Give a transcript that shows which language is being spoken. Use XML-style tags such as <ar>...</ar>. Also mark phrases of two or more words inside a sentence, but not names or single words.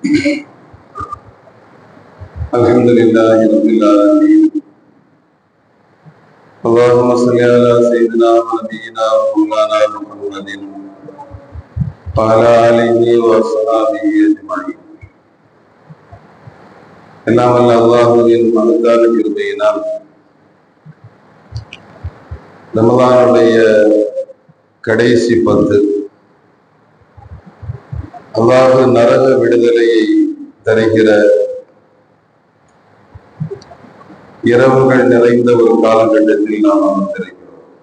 <ar>الحمد لله رب العالمين. اللهم صل على سيدنا ونبينا ومولانا محمد وعلى آله وصحبه أجمعين.</ar> <ta>எல்லாம் வல்ல அல்லாஹ்வின் மகத்தான கிருபையினால் ரமலானுடைய கடைசி 10 அல்லாஹ் நரக விடுதலையை தருகிற இரவுகள் நிறைந்த ஒரு காலகட்டத்தில் நாம் அமர்ந்திருக்கிறோம்.</ta>